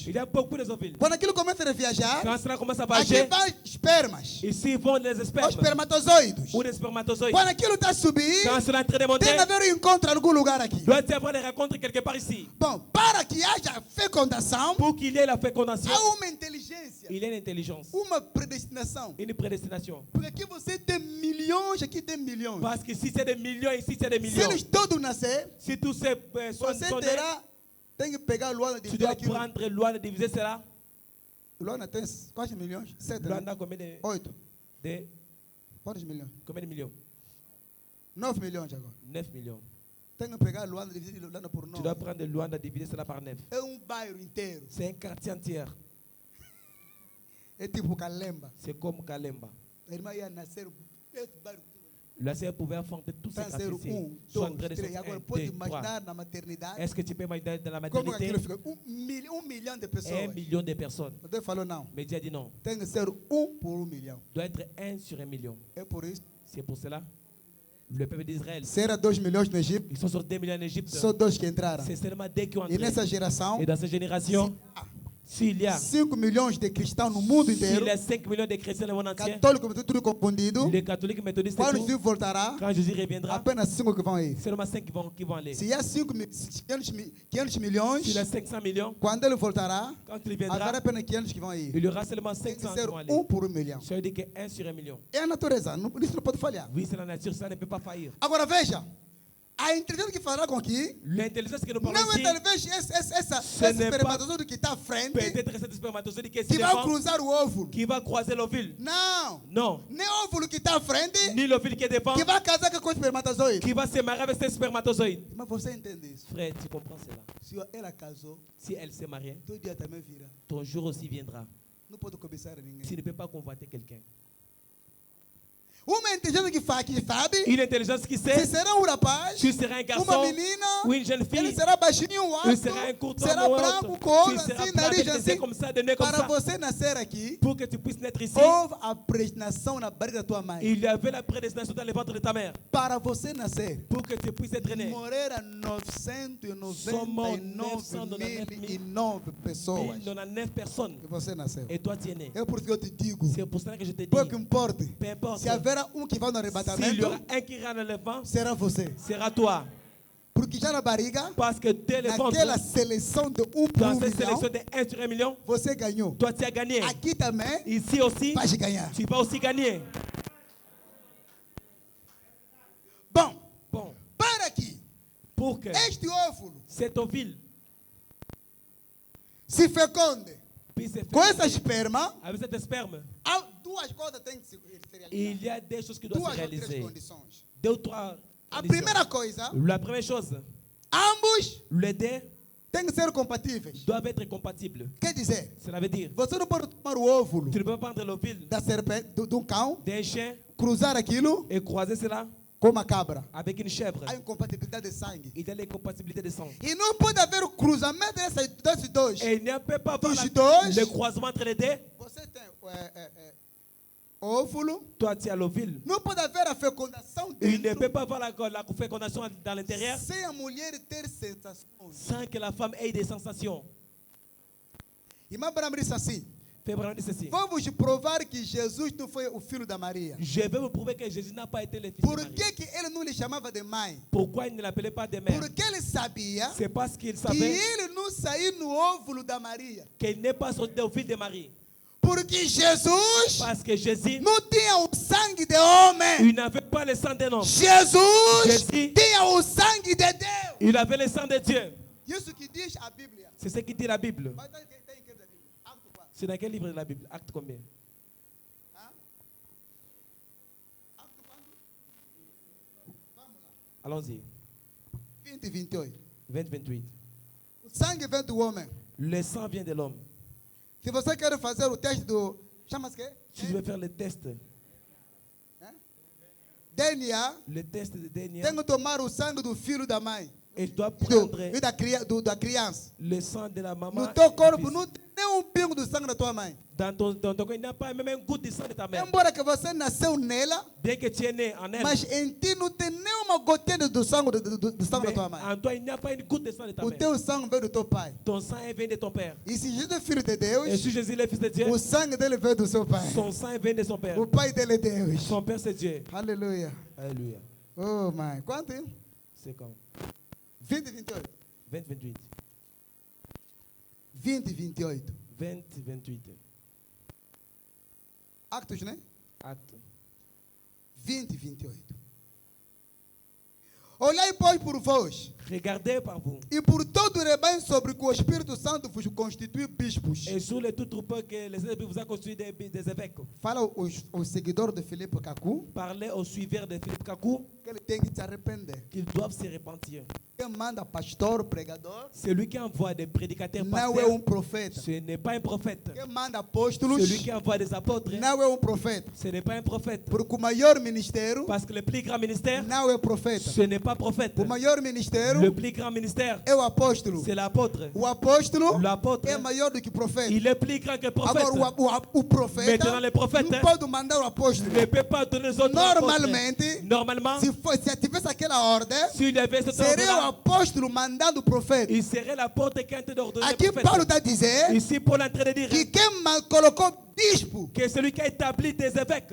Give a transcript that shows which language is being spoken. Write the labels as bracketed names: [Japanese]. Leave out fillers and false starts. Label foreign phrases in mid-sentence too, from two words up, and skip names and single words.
[French] Il y a beaucoup de ovules. [Portuguese] Quando aquilo começa a viajar, [French] quand cela commence à voyager, [Portuguese] aqui vai espermas. [French] Ici vont les espermes. [Portuguese] Os espermatozoides. [French] Ou les spermatozoïdes. [Portuguese] Quando aquilo está a subir, [French] quand cela est en train de monter, [Portuguese] tem que haver encontro em algum lugar aqui. [French] Doit y avoir des rencontres quelque part ici. [Portuguese] Bom, para que haja fecundação, [French] pour qu'il y ait la fécondation, [Portuguese] há uma inteligência. [French] Il y a une intelligence. [Portuguese] Uma predestinação. [French] Une prédestination. [Portuguese] Porque aqui você tem milhões, aqui tem milhões. [French] Parce que si c'est des millions, ici c'est des millions. [Portuguese] Se eles todos nascer, [French] si tous ces personnes sont [Portuguese] terá, tem que pegar Luanda [French] tu dois prendre Luanda diviser cela. [Portuguese] Luanda tem quantos milhões? 7. [French] Luanda combien de? 8. De? [Portuguese] Quantos milhões? [French] Combien de millions? [Portuguese] 9 milhões agora. [French] 9 millions. [Portuguese] Tem que pegar Luanda e dividir Luanda por 9. [French] Tu dois prendre Luanda diviser cela par 9. [Portuguese] É bairro inteiro. [French] C'est un quartier entier. [Portuguese] É tipo Kalemba. [French] C'est comme Kalemba. [Portuguese] A irmã ia nascer esse bairro. [French] La sœur pouvait affronter tous ces quartiers. [Portuguese] Agora pode imaginar na maternidade. [French] Est-ce que tu peux imaginer dans la maternité? [Portuguese] Como aquilo fica? 1 milhão de pessoas. [French] 1 million de personnes. [Portuguese] Deus falou não. [French] Mais Dieu a dit non. [Portuguese] Tem que ser 1 por 1 milhão. [French] Doit être 1 sur 1 million. [Portuguese] É por isso. [French] C'est pour cela. Le peuple d'Israël. [Portuguese] Será 2 milhões no Egito. [French] Ils sont sur 2 millions en Égypte. [Portuguese] Só 2 que entraram. [French] C'est seulement 2 qui ont entré. [Portuguese] E nessa geração. [French] Et dans cette génération. S'il y a [Portuguese] 5 milhões de cristãos no mundo inteiro, [French] s'il y a 5 millions de chrétiens [Portuguese] no mundo [French] entier, [Portuguese] católicos tudo confundido, [French] les catholiques méthodistes, [Portuguese] quando Jesus voltará, [French] quand Jésus reviendra, [Portuguese] apenas 5 que vão ir. [French] Seulement 5 qui vont aller. [Portuguese] Se há 500 milhões, [French] s'il y a 500 millions, [Portuguese] quando ele voltará, [French] quand il viendra, [Portuguese] haverá apenas 500 que vão ir. [French] Il y aura seulement 500 qui vont aller. [Portuguese] 1 por 1 milhão. [French] Ça veut dire que 1 sur 1 million. [Portuguese] É a natureza, isso não pode falhar. [French] Oui, c'est la nature, ça ne peut pas faillir. [Portuguese] Agora veja. A inteligência que falará com aqui, [French] l'intelligence que nous parlons [Portuguese] não é [French] ici, [Portuguese] talvez esse espermatozoide que está à frente, [French] peut-être [Portuguese] esse espermatozoide [French] que [Portuguese] vai cruzar o óvulo, [French] qui va croiser l'ovule. [Portuguese] Não, [French] non, [Portuguese] nem o óvulo que está à frente, [French] ni l'ovule qui est devant, [Portuguese] que vai casar com o espermatozoide, [French] qui va se marier avec ce spermatozoïde. [Portuguese] Mas você entende isso? [French] Frère, tu comprends cela? [Portuguese] Se ela casou, [French] si elle s'est mariée, [Portuguese] todo dia também virá. [French] Ton jour aussi viendra. [Portuguese] Não pode cobiçar ninguém. [French] Tu ne peux pas convoiter quelqu'un. [Portuguese] Uma inteligência que sabe, [French] une intelligence qui sait, [Portuguese] se será rapaz, [French] tu seras un garçon, [Portuguese] uma menina, [French] ou une jeune fille, [Portuguese] ele será baixinho, alto, [French] il sera un courton, [Portuguese] será branco, cor, assim, nariz assim, [French] comme ça, de nez comme [Portuguese] para [French] ça, [Portuguese] você nascer aqui, [French] pour que tu puisses naître ici, [Portuguese] houve a predestinação na barriga da tua mãe. [French] Il y avait la prédestination dans le ventre de ta mère. [Portuguese] Para você nascer, [French] pour que tu puisses être né. [Portuguese] Morreram 999 pessoas. [French] 99 personnes. [Portuguese] Que você nasceu. [French] Et toi tu es né. [Portuguese] É por isso que eu te digo. [French] C'est pour cela que je te dis. [Portuguese] Pouco importa. [French] Peu importe. [Portuguese] Se haverá que vai no arrebatamento, [French] s'il y aura un qui ira dans le vent, [Portuguese] será você. [French] Sera toi. [Portuguese] Porque já na barriga, [French] parce que dès le ventre, [Portuguese] naquela seleção de 1 por 1 [French] dans cette [Portuguese] milhão, [French] sélection de 1 sur 1 million, [Portuguese] você ganhou. [French] Toi tu as gagné. [Portuguese] Aqui também, [French] ici aussi, [Portuguese] vai ganhar. [French] Tu vas aussi gagner. [Portuguese] Bom, para aqui, [French] pour que [Portuguese] este óvulo, [French] cet ovule, [Portuguese] se fecunde com essa esperma, [French] avec cet sperme, [Portuguese] há duas coisas que têm que se realizar. [French] Il y a des choses qui doivent se réaliser. [Portuguese] 2 ou 3 [French] Deux ou trois. [Portuguese] A primeira coisa, [French] la première chose, [Portuguese] ambos, [French] les deux, doivent être compatibles. Cela veut dire, [Portuguese] você não pode tomar o óvulo [French] tu ne peux pas prendre l'ovule [Portuguese] da serpente, de cão, [French] d'un chien [Portuguese] cruzar aquilo [French] et croiser cela [Portuguese] com uma cabra. [French] avec une chèvre. [Portuguese] Há incompatibilidade de sangue. [French] Il y a l'incompatibilité de sang. [Portuguese] E não pode haver o cruzamento desses dois. [French] Et il ne peut pas avoir le croisement entre les deux. [Portuguese] Você tem óvulo. [French] Toi, tu as l'ovule. [Portuguese] Não pode haver a fecundação dentro. [French] Il ne peut pas avoir la fécondation dans l'intérieur [Portuguese] sem a mulher ter sensações. [French] sans que la femme ait des sensations. [Portuguese] Irmã Abraham disse assim. Vou vos provar que Jesus não foi o filho da Maria. [French] Je vais vous prouver que Jésus n'a pas été le fils [Portuguese] Por [French] de Marie. [Portuguese] que ele não lhe chamava de mãe? [French] Pourquoi il ne l'appelait pas de mère? [Portuguese] Porque ele sabia [French] C'est parce qu'il [Portuguese] que [French] savait [Portuguese] ele não saiu no óvulo da Maria. [French] qu'il n'est pas sorti au fil de Marie. [Portuguese] Porque Jesus [French] Parce que Jésus, [Portuguese] não tinha o sangue de homem. [French] il n'avait pas le sang d'un homme. [Portuguese] Jesus tinha o sangue de Deus. [French] Il avait le sang de Dieu. [Portuguese] Isso que diz a Bíblia. [French] C'est ce qui dit la Bible. [Portuguese] Mas tem que da Bíblia. Acto 4. [French] C'est dans quel livre de la Bible? Acte combien? [Portuguese] Acto 4. Vamos lá. [French] Allons-y. [Portuguese] 20 e 28. [French] 20-28. [Portuguese] O sangue vem do homem. [French] Le sang vient de l'homme. [Portuguese] Se você quer fazer o teste do... Chama-se quê? [French] Si tu veux faire le test, DNA, le test de DNA, [Portuguese] tem que tomar o sangue do filho da mãe. [French] et tu dois prendre [Portuguese] E da criança. [French] le sang de la maman. [Portuguese] No teu [French] et du [Portuguese] corpo [French] fils. [Portuguese] não tem nem pingo do sangue da tua mãe. [French] Dans ton corps, il n'y a pas même un goutte de sang de ta mère. [Portuguese] Embora que você nasceu nela, [French] Bien que tu es né en elle, [Portuguese] mas em ti não tem nem uma gotinha do sangue, do sangue da [French] mais [Portuguese] tua mãe. [French] en toi, il n'y a pas une goutte de sang de ta [Portuguese] O [French] mère. [Portuguese] teu sangue veio do teu pai. [French] Ton sang vient de ton père. [Portuguese] E se Jesus é filho de [French] Et [Portuguese] Deus, [French] si Jésus est le fils de Dieu, [Portuguese] o sangue dele veio do seu pai. [French] son sang vient de son père. [Portuguese] O pai dele é Deus. [French] Son père, c'est Dieu. [Portuguese] Aleluia. [French] Alléluia. [Portuguese] Oh, mãe. Quanto? Hein? [French] C'est quand? [Portuguese] 20 e 28. [French] 20-28. [Portuguese] 20 e 28. [French] 20-28. [Portuguese] Actos, né? [French] Acte. [Portuguese] 20 e 28. Olhai, pois, por vós, [French] Regardez par vous. [Portuguese] e por todo o rebanho sobre que o Espírito Santo vos constitui bispos. [French] Et sur les tout troupeaux que les esprits vous a construit des évêques. [Portuguese] Fala o seguidor de Filipe Kaku [French] Parlez aux suiveurs de Philippe Kakou [Portuguese] que ele tem que se arrepender. [French] qu'ils doivent se repentir. [Portuguese] Quem manda pastor, pregador, [French] Celui qui envoie des prédicateurs [Portuguese] não é [French] pasteurs, [Portuguese] profeta. [French] ce n'est pas un prophète. [Portuguese] Quem manda apóstolos, [French] Celui qui envoie des apôtres, [Portuguese] não é profeta. [French] ce n'est pas un prophète. [Portuguese] Porque o maior ministério [French] Parce que le plus grand ministère, [Portuguese] não é profeta. [French] ce n'est pas prophète. [Portuguese] O maior ministério [French] Le plus grand ministère, [Portuguese] é o apóstolo. [French] c'est l'apôtre. [Portuguese] O apóstolo [French] L'apôtre, [Portuguese] é maior do que profeta. [French] il est plus grand que le prophète. [Portuguese] Agora, o profeta [French] Maintenant, le prophète [Portuguese] não pode mandar o apóstolo. [French] ne peut pas donner les autres [Portuguese] Normalmente, [French] apôtres. Normalement, [Portuguese] se tivesse aquela ordem, [French] s'il y avait cette [Portuguese] seria o [French] ordre-là, [Portuguese] apóstolo mandando o profeta. [French] il serait l'apôtre qui est en train d'ordonner le [Portuguese] Aqui Paulo [French] prophète. [Portuguese] está a dizer [French] Ici, Paul est en train de dire [Portuguese] que quem colocou bispo [French] que celui qui a établi des évêques,